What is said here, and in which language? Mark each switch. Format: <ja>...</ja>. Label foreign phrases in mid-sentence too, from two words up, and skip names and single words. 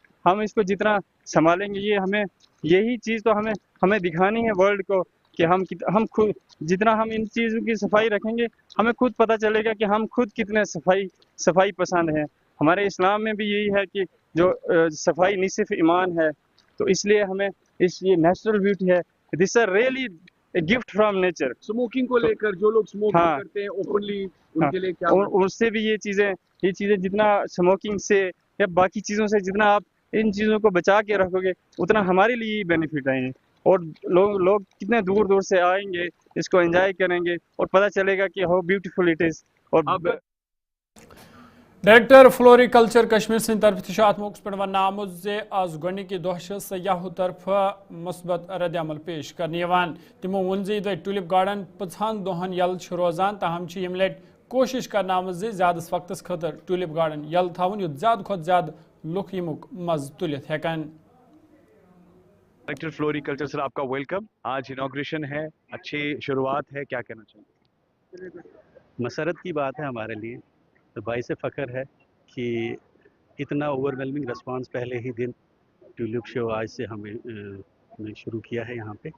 <ur>ہم اس کو جتنا سنبھالیں گے, یہ ہمیں یہی چیز تو ہمیں دکھانی ہے ورلڈ کو کہ ہم خود جتنا ہم ان چیزوں کی صفائی رکھیں گے, ہمیں خود پتہ چلے گا کہ ہم خود کتنے صفائی پسند ہیں. ہمارے اسلام میں بھی یہی ہے کہ جو صفائی نصف ایمان ہے. تو اس لیے ہمیں یہ</ur> <en>natural beauty</en> <ur>ہے.</ur> <en>this are really a gift from nature.</en> <ur>اسموکنگ کو لے کر جو لوگ اسموکنگ کرتے ہیں اوپنلی, ان کے لیے کیا, اور اس سے بھی یہ چیزیں جتنا اسموکنگ سے یا باقی چیزوں سے جتنا آپ ان چیزوں کو بچا کے رکھو گے, اتنا ہمارے لیے بینیفٹ آئیں گے. اور لوگ کتنے دور دور سے آئیں گے, اس کو انجوائے کریں گے, اور پتہ چلے گا کہ</ur> <en>how beautiful it is.</en> <ur>اور</ur> <en>director floriculture</en> <ks>کشمیر سند طرف تہ ات موقع پہ ون آمت زِ آز گۄڈنِکہِ دۄہ چھِ سیاحو طرف مثبت رد عمل پیش کرنہٕ یِوان. تِمو ووٚن زِ یہِ ٹولپ گارڈن 50 دۄہن یلہٕ چھُ روزان, تاہم چھِ ییٚمہِ لٹہِ کوشش کرنہٕ آمٕژ زِ زیادس وقتس خٲطرٕ ٹولپ گارڈن یلہٕ تھاوُن یُتھ زیادٕ کھۄتہٕ زیادٕ لُکھ ییٚمیُک مزٕ تُلِتھ ہٮ۪کن.</ks> <en>director floriculture sir</en> <ur>آپ کا ویلکم. آج انوگریشن ہے, اچھی شروعات ہے, کیا کہنا چاہیں گے؟ مسرت کی بات ہے ہمارے لیے, تو باعث فخر ہے کہ اتنا</ur> <en>overwhelming response</en> <ur>پہلے ہی دن</ur> <en>tulip show</en> <ur>آج سے ہمیں شروع کیا ہے یہاں پہ.</ur>